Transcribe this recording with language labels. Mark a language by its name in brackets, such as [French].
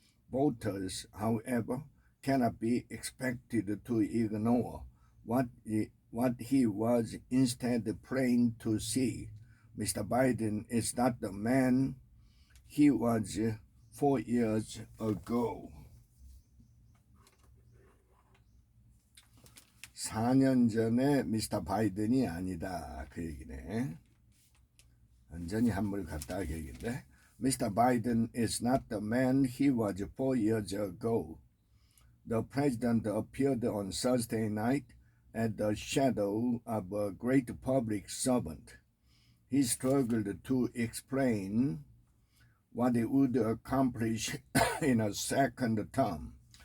[English] Voters, however, cannot be expected to ignore what he was instead plain to see. Mr. Biden is not the man he was 4 years ago. [Korean] 4년 전에 미스터 바이든이 아니다. 그 얘기네. 완전히 한물 갔다 그 얘기인데. [English] Mr. Biden is not the man he was 4 years ago. The president appeared on Thursday night at the shadow of a great public servant. He struggled to explain what he would accomplish in a second term.